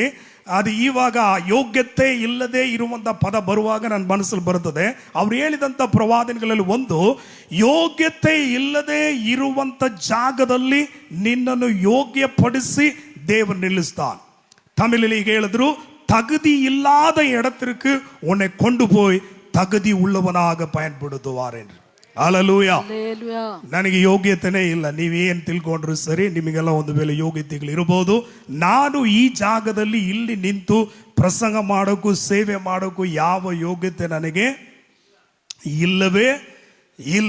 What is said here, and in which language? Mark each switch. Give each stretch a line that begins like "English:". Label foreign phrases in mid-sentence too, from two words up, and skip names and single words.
Kannada: ಅದು ಇವಾಗ ಯೋಗ್ಯತೆ ಇಲ್ಲದೆ ಇರುವಂತ ಪದ ಬರುವಾಗ ನನ್ನ ಮನಸ್ಸಲ್ಲಿ ಬರುತ್ತದೆ. ಅವ್ರು ಹೇಳಿದಂತ ಪ್ರವಾದನೆಗಳಲ್ಲಿ ಒಂದು, ಯೋಗ್ಯತೆ ಇಲ್ಲದೆ ಇರುವಂತ ಜಾಗದಲ್ಲಿ ನಿನ್ನನ್ನು ಯೋಗ್ಯಪಡಿಸಿ ದೇವರು ನಿಲ್ಲಿಸ್ತಾನೆ. ತಮಿಳಲ್ಲಿ ಈಗ ಹೇಳಿದ್ರು,
Tamil: தகுதி இல்லாத இடத்திற்கு உன்னை கொண்டு போய் தகுதி உள்ளவனாக பயன்படுத்துவார் என்று.
Kannada: ಹಲ್ಲೆಲೂಯಾ. ನನಗೆ ಯೋಗ್ಯತೆನೇ ಇಲ್ಲ, ನೀವೇನು ತಿಳ್ಕೊಂಡ್ರು ಸರಿ, ನಿಮಗೆಲ್ಲ ಒಂದು ವೇಳೆ ಯೋಗ್ಯತೆಗಳು ಇರಬಹುದು. ನಾನು ಈ ಜಾಗದಲ್ಲಿ ಇಲ್ಲಿ ನಿಂತು ಪ್ರಸಂಗ ಮಾಡೋಕ್ಕೂ ಸೇವೆ ಮಾಡೋಕ್ಕೂ ಯಾವ ಯೋಗ್ಯತೆ ನನಗೆ ಇಲ್ಲವೇ ಇಲ್ಲ.